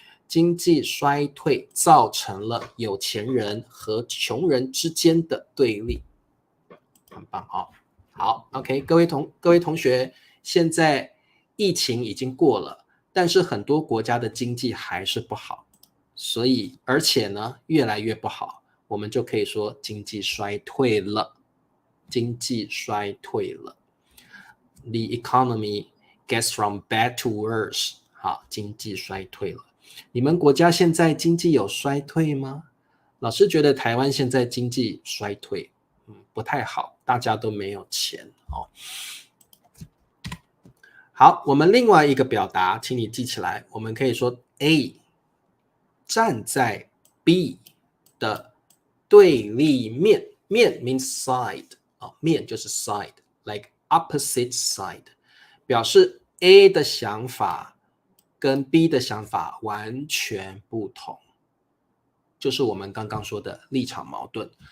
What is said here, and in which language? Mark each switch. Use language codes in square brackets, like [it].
[zh] 经济衰退造成了有钱人和穷人之间的对立，很棒好 OK， 各位同学，现在疫情已经过了，但是很多国家的经济还是不好，所以而且呢越来越不好，我们就可以说经济衰退了，经济衰退了。 [en] The economy gets from bad to worse。 [zh] 好，经济衰退了。你们国家现在经济有衰退吗？老师觉得台湾现在经济衰退不太好，大家都没有钱好，我们另外一个表达请你记起来，我们可以说 A 站在 B 的对立面，面 [en] means side [zh] 面就是 [en] side like opposite side， [zh] 表示 A 的想法跟 B 的想法完全不同，就是我们刚刚说的立场矛盾。